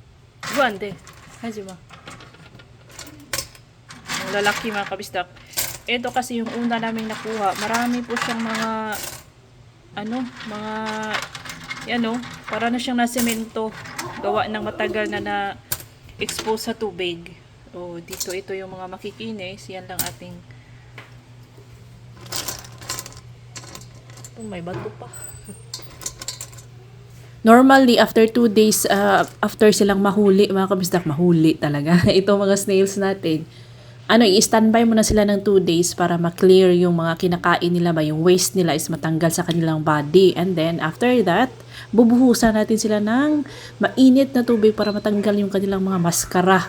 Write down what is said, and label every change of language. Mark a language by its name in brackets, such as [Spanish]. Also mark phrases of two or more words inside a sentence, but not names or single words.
[Korean] 이거 안 돼. 하지 마. [Filipino] Lalaki mga kabisdak. Ito kasi yung una naming nakuha. Marami po siyang para na siyang nasemento. Gawa ng matagal na expose sa tubig. Dito ito yung mga makikinis. Yan lang ating may bato pa. [English] Normally, after 2 days, [Filipino] after silang mahuli, mga kabisdak, mahuli talaga. Ito mga snails natin. I-standby mo na sila ng 2 days para ma-clear yung mga kinakain nila ba, yung waste nila is matanggal sa kanilang body. [English] And then, after that, [Filipino] bubuhusan natin sila ng mainit na tubig para matanggal yung kanilang mga maskara.